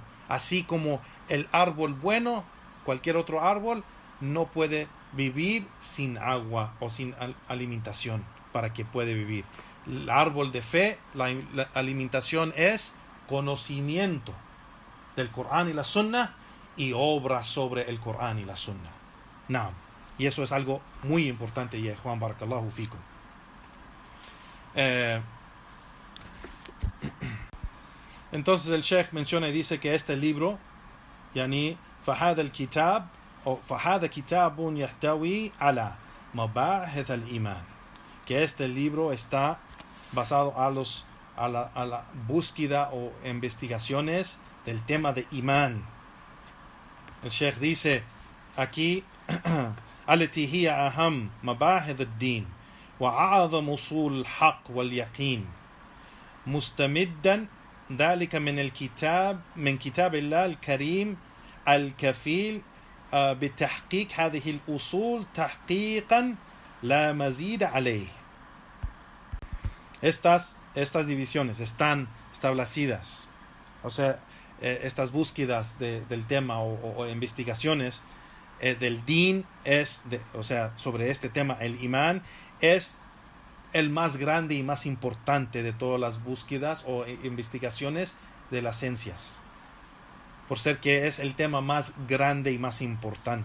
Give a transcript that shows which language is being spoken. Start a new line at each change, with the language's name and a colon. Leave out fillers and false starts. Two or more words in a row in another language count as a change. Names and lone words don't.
Spanish: Así como el árbol bueno, cualquier otro árbol, no puede vivir sin agua o sin alimentación para que pueda vivir. El árbol de fe, la alimentación es conocimiento del Corán y la Sunna y obra sobre el Corán y la Sunna. Naam. Y eso es algo muy importante, ya Juan,
Arabic: بارك الله فيكم.
Spanish: Entonces el Sheikh menciona y dice que este libro,
Arabic: يعني فهذا الكتاب أو فهذا كتاب يحتوي على مباحث الإيمان,
Spanish: que este libro está basado a la búsqueda o investigaciones del tema de imán. El Sheikh dice aquí
Arabic: التي هي أهم مباحث الدين وأعظم أصول الحق واليقين مستمدا ذلك من كتاب الله الكريم الكفيل بتحقيق هذه الأصول تحقيقا لا مزيد عليه.
Spanish: Estas divisiones están establecidas, o sea, estas búsquedas del tema o investigaciones del din sobre este tema, el imán es el más grande y más importante de todas las búsquedas o investigaciones de las ciencias, por ser que es el tema más grande y más importante.